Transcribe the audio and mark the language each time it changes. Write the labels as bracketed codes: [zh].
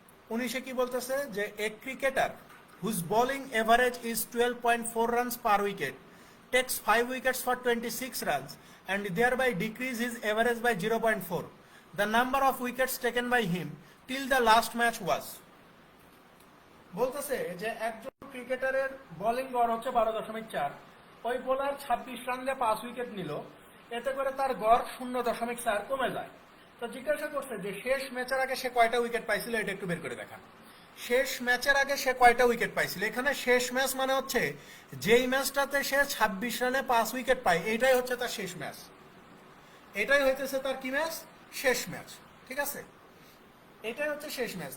[en] 19-এ [bn] কি বলতেছে যে [en] A cricketer whose bowling average is 12.4 runs per wicket takes 5 wickets for 26 runs and thereby decrease his average by 0.4. The number of wickets taken by him till the last match was. [bn] বলতেছে যে একজন ক্রিকেটারের bowling গড় হচ্ছে 12.4, ওই bowler 26 run দিয়ে 5 wicket নিল, এতে করে তার গড় 0.4 কমে যায়। তো জিজ্ঞাসা করছে যে শেষ ম্যাচের আগে সে কয়টা উইকেট পাইছিল, এটা একটু বের করে দেখান। শেষ ম্যাচের আগে সে কয়টা উইকেট পাইছিল, এখানে শেষ ম্যাচ মানে হচ্ছে যেই ম্যাচটাতে সে 26 রানে 5 উইকেট পায় এইটাই হচ্ছে তার শেষ ম্যাচ, এটাই হইতেছে তার কি ম্যাচ, শেষ ম্যাচ, ঠিক আছে, এটাই হচ্ছে শেষ ম্যাচ।